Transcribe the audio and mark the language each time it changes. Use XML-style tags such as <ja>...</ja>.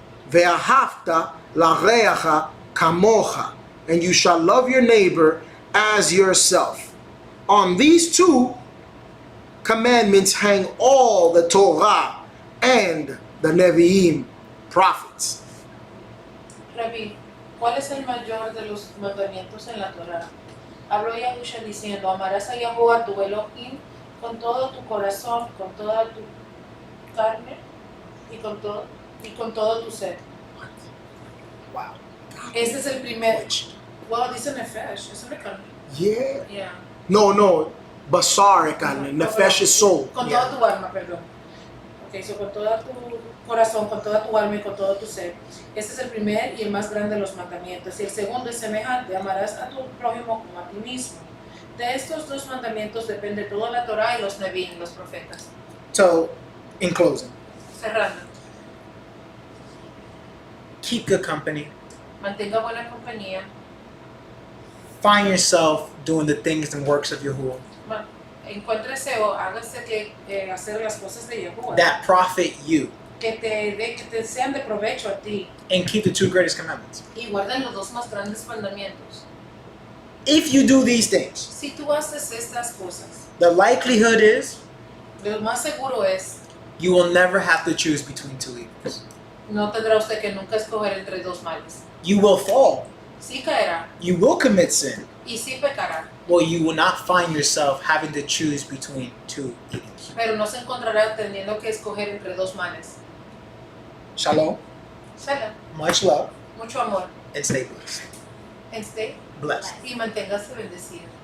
<he>Ve'ahavta l'reacha kamocha.</he> <en>And you shall love your neighbor as yourself. On these two commandments hang all the Torah and the Nevi'im, prophets.</en> <es>Rabí, ¿cuál es el mayor de los mandamientos en la Torá? Habló Yahusha diciendo, amarás a Yahuwah tu Elohim con todo tu corazón, con toda tu carne y con todo tu ser.</es> <en>Wow.</en> <es>Este es el primer. Well, dice nefesh, es una carne.</es> <en>Yeah. Yeah. No. Basar carne. Nefesh is soul.</en> <es>Con</es> <en>Yeah.</en> <es>toda tu alma, perdón. Ok, so con todo tu corazón, con toda tu alma y con todo tu ser. Este es el primer y el más grande de los mandamientos. Y el segundo es semejante, amarás a tu prójimo como a ti mismo. De estos dos mandamientos depende toda la Torah y los Nevi'im, los profetas.</es> <en>So, in closing,</en> <es>Cerrando,</es> <en>keep good company.</en> <es>mantenga buena compañía,</es> <en>Find yourself doing the things and works of Yahuwah</en> <es>encuéntrese o hágase que hacer las cosas de Yahuwah.</es> <en>that profit you,</en> <es>Que te sean de provecho a ti.</es> <en>and keep the two greatest commandments.</en> <es>Y guarden los dos más grandes mandamientos.</es> <en>If you do these things,</en> <es>Si tú haces estas cosas,</es> <en>the likelihood is</en> <es>lo más seguro es,</es> <en>you will never have to choose between two evils.</en> <es>no tendrá usted que nunca escoger entre dos males.</es> <en>You will fall,</en> <es>Sí caerá</es> <en>you will commit sin,</en> <es>y sí pecará,</es> <en>or you will not find yourself having to choose between two evils.</en> <es>pero no se encontrará teniendo que escoger entre dos males.</es> <en>Shalom,</en> <es>Shalom,</es> <en>much love,</en> <es>mucho amor,</es> <en>and stay blessed. and stay Blessed.</en> <es>y manténgase bendecido.</es>